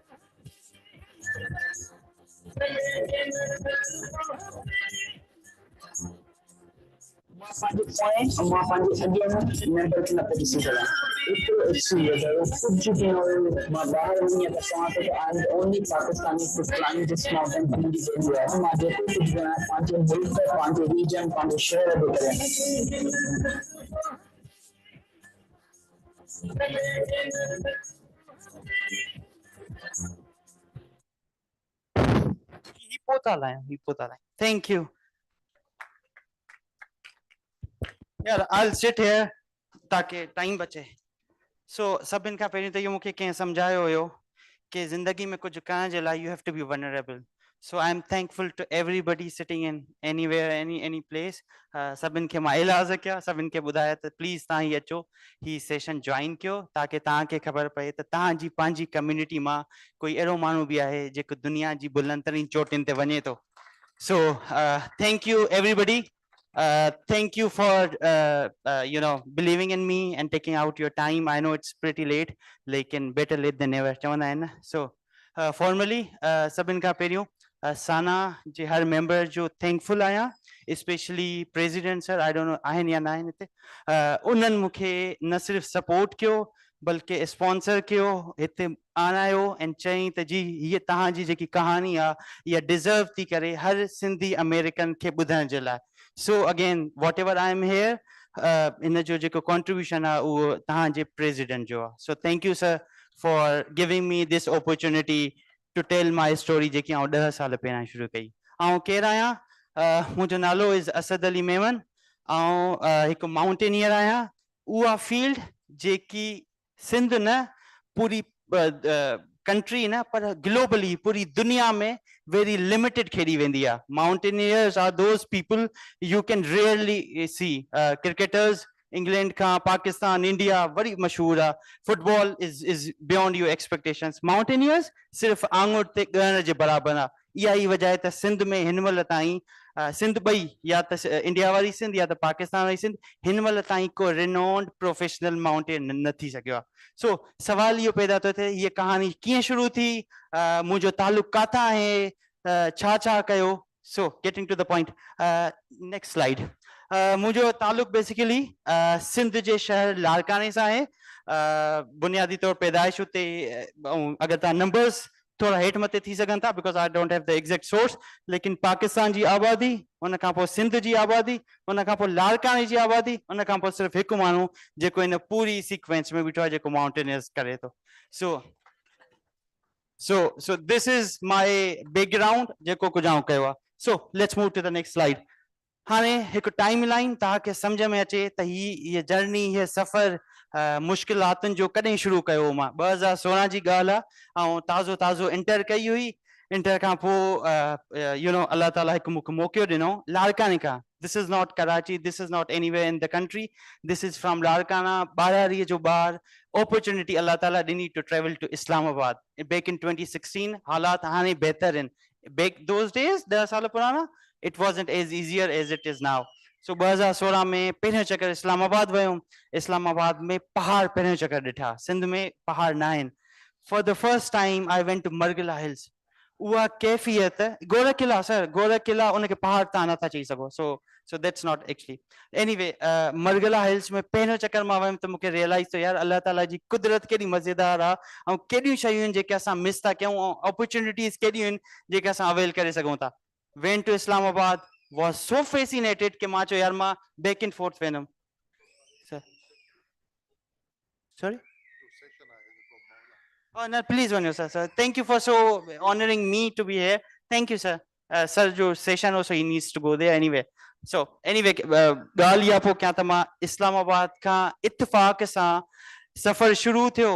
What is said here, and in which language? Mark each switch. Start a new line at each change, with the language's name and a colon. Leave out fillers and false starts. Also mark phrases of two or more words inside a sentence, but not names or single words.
Sindhi: मां पंहिंजे पोइ मां पंहिंजे अॻियां मेंबर खे न पहुची सघां एतिरो एक्सपीरियंस आहे कुझु बि न हुयो मां ॿाहिरि वञी त चवां थो त
English: I am only Pakistani to climb this mountain
Sindhi: मुंहिंजी ज़रूरत आहे मां जेको कुझु बि आहियां पंहिंजे मुल्क पंहिंजे रीजन पंहिंजे शहर जे करे
English: Thank you. Yeah, I'll sit here
Sindhi: ताकि टाइम बचे. So सभिनि खां पहिरीं त इहो मूंखे कंहिं सम्झायो हुयो कि ज़िंदगी में कुझु करण जे लाइ
English: you have to be vulnerable. So I'm thankful to everybody sitting in anywhere, any place.
Sindhi: सभिनि खे मां इलाज़ कया, सभिनि खे ॿुधाया त प्लीज़ तव्हां ही अचो, ही
English: session join
Sindhi: कयो ताकि तव्हांखे ख़बर पए त तव्हांजी पंहिंजी कम्युनिटी मां कोई अहिड़ो माण्हू बि आहे जेको दुनिया जी बुलंदतरीन चोटियुनि ते वञे थो.
English: So thank you everybody. Thank you for believing in me and taking out your time. I know it's pretty late, lekin better late than never.
Sindhi: चवंदा आहिनि.
English: So formally
Sindhi: सभिनि खां पहिरियों साना जे हर member जो thankful आहियां,
English: especially president sir, I don't know
Sindhi: आहिनि या न आहिनि हिते, उन्हनि मूंखे न सिर्फ़ support कयो बल्कि स्पॉन्सर कयो, हिते आणायो ऐं चई त जी हीअ तव्हांजी जेकी कहानी आहे इहा डिज़र्व थी करे हर सिंधी अमेरिकन खे ॿुधण जे लाइ.
English: So again, whatever I am here,
Sindhi: इन जो जेको contribution आहे उहो तव्हांजे president जो आहे.
English: So thank you sir for giving me this opportunity to tell my story
Sindhi: जेकी आउं 10 साल पहिरां शुरू कई. आउं केरु आहियां? मुंहिंजो नालो इज़ असद अली मेमन. आउं हिकु माउंटेनियर आहियां. उहा फील्ड जेकी सिंध न पूरी कंट्री न पर ग्लोबली पूरी दुनिया में
English: very limited
Sindhi: खेॾी वेंदी आहे.
English: Mountaineers are those people you can rarely see.
Sindhi: Cricketers England खां पाकिस्तान इंडिया वरी मशहूर आहे.
English: Football is beyond your expectations.
Sindhi: Mountaineers सिर्फ़ आंगुर ते ॻणण जे बराबरि आहे. इहा ई वजह त सिंध में हिन महिल ताईं सिंध ॿई या त इंडिया वारी सिंध या त पाकिस्तान वारी सिंध हिन महिल ताईं को
English: renowned professional mountain
Sindhi: न थी सघियो आहे. सो सवाल इहो पैदा थो थिए हीअ कहानी कीअं शुरू थी, मुंहिंजो तालुक काथां आहे, छा छा कयो.
English: So getting to the point, next slide.
Sindhi: मुंहिंजो तालुक बेसिकली सिंध जे शहर लाड़काने सां आहे. बुनियादी तौर पैदाइश हुते, अगरि तव्हां नंबर्स थोड़ा हेठि मथे थी सघनि था
English: because I don't have the exact source,
Sindhi: लेकिन पाकिस्तान जी आबादी, उन खां पोइ सिंध जी आबादी, उन खां पोइ लाड़काने जी आबादी, उन खां पोइ सिर्फ़ु हिकु माण्हू जेको इन पूरी सीक्वेंस में बीठो आहे जेको माउंटेनियर्स करे थो.
English: So this is my background
Sindhi: जेको कुझु आउं कयो आहे.
English: So let's move to the next slide.
Sindhi: हाणे हिकु टाइम लाइन तव्हांखे सम्झ में अचे त हीअ जर्नी, हीअ सफ़र मुश्किलातुनि जो कॾहिं शुरू कयो मां. 2016 जी ॻाल्हि आहे. ऐं ताज़ो इंटर कई हुई. इंटर खां पोइ
Arabic: الله تعالى
Sindhi: हिकु मूंखे मौक़ो ॾिनो लाड़काने खां.
English: This is not Karachi, this is not anywhere in the country, this is from Larkana.
Sindhi: 12 जो ॿार opportunity Allah Ta'ala ॾिनी
English: to travel to Islamabad back in 2016.
Sindhi: हालात हाणे बहितर आहिनि.
English: Back those days
Sindhi: 10 साल पुराना
English: it wasn't as easier as it is now.
Sindhi: So 2016 में पहिरियों चक्कर इस्लामाबाद वियुमि. इस्लामाबाद में पहाड़ पहिरियों चक्कर ॾिठा. सिंध में पहाड़ न आहिनि.
English: For the first time I went to Margila Hills.
Sindhi: उहा कैफियत गोरख किला सर, गोरख किला उनखे पहाड़ तव्हां नथा चई सघो.
English: So that's not actually.
Sindhi: Anyway, मरगला हिल्स में पहिरियों चक्कर मां वियुमि त मूंखे रियलाइज़ थियो यार
Arabic: الله تعالى
Sindhi: जी कुदरत केॾी मज़ेदार आहे ऐं केॾियूं शयूं आहिनि जेके असां मिस था कयूं ऐं अपॉर्चुनिटीज़ केॾियूं आहिनि जेके असां अवेल करे सघूं था.
English: Went to Islamabad, was so fascinated
Sindhi: कि मां चयो यार मां
English: back and forth वेंदुमि. Sorry? Oh no, please one sir. Thank you for so honoring me to be here. Thank you sir. Sir जो session also he needs to go there anyway. So anyway,
Sindhi: ॻाल्हि इहा पोइ कयां त मां इस्लामाबाद खां इत्तेफ़ाक़ सां सफ़र शुरू थियो.